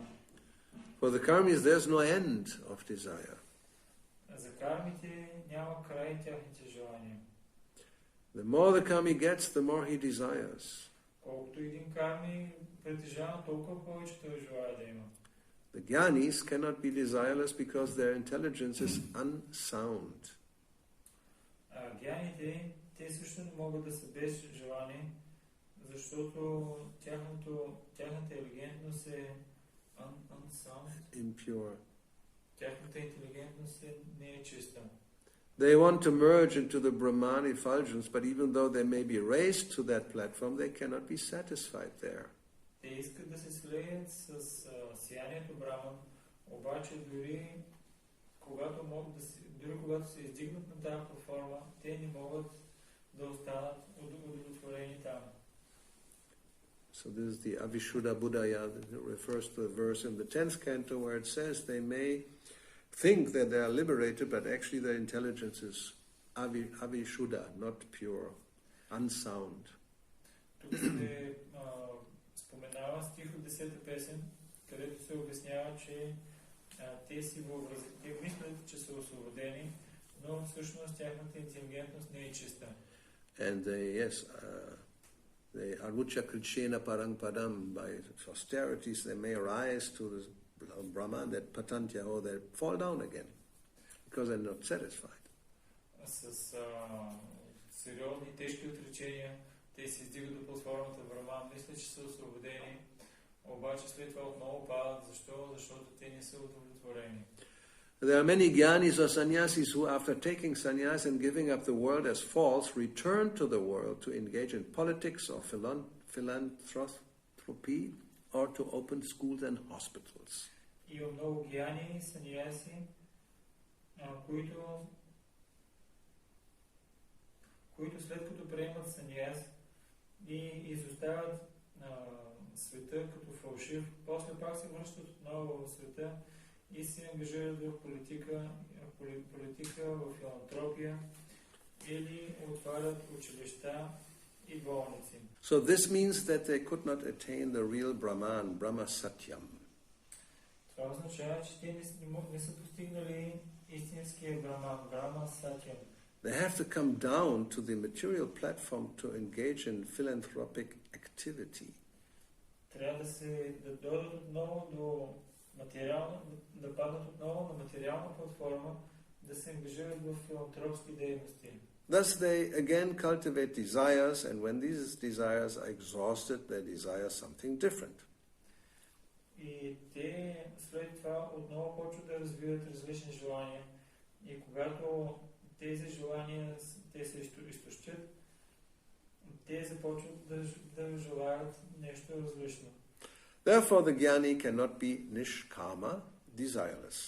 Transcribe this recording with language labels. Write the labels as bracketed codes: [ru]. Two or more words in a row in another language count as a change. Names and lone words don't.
[en] For the karmis, there's no end of desire. [bg] За кармите няма край тяхните желания. [en] The more the karmi gets, the more he desires. [bg] Колкото един карми притежава, толкова повече той желая да има. [en] The jnanis cannot be desireless because their intelligence is unsound. [bg] Гяните, те също не могат да са без желание, защото тяхната интелигентност е unsound. [en] Impure. [bg] Тяхната интелигентност не е чиста. [en] They want to merge into the Brahman effulgence, but even though they may be raised to that platform, they cannot be satisfied there. [bg] Те искат да се слеят с сиянието Браман, обаче дори когато се издигнат на тази платформа, те не могат да останат удовлетворени там. [en] So this is the [sa] Avishuddha Buddhaya [en] that refers to the verse in the 10th canto where it says they may think that they are liberated, but actually their intelligence is Avishuddha, not pure, unsound. [bg] Тук се споменава стих от 10-та песен, където се обяснява, че те мислят, че са освободени, но всъщност тяхната интелигентност не е чиста. [en] And they [sa] arucha krishena parang padam, [en] by austerities they may rise to the Brahman, that patantya, or they fall down again because they're not satisfied. [bg] С сериозни, тежки отречения те се издигат до платформата Браман, мислят, че са освободени, обаче след това отново падат. Защо? Защото те не са удовлетворени. [en] There are many jnanis or sannyasis who, after taking sannyas and giving up the world as false, return to the world to engage in politics or philanthropy or to open schools and hospitals. [bg] Има много гьяни, саньяси, които след като приемат саньяс и изоставят света като фалшив, после пак се връщат отново в света и се ангажират в политика, в филантропия или отварят училища и болници. [en] So this means that they could not attain the real Brahman, [sa] Brahma Satyam. [bg] Това означава, че те не са постигнали истинския Браман, [sa] ब्रह्म सत्यम्. [en] They have to come down to the material platform to engage in philanthropic activity. [bg] Трябва да дойдат отново да паднат отново на материална платформа, да се ангажират в филантропски дейности. [en] Thus they again cultivate desires, and when these desires are exhausted, they desire something different. [bg] И те след това отново почват да развиват различни желания. И когато тези желания те се изтощат, те започват да желаят нещо различно. [en] Therefore the jnani cannot be nishkama, desireless.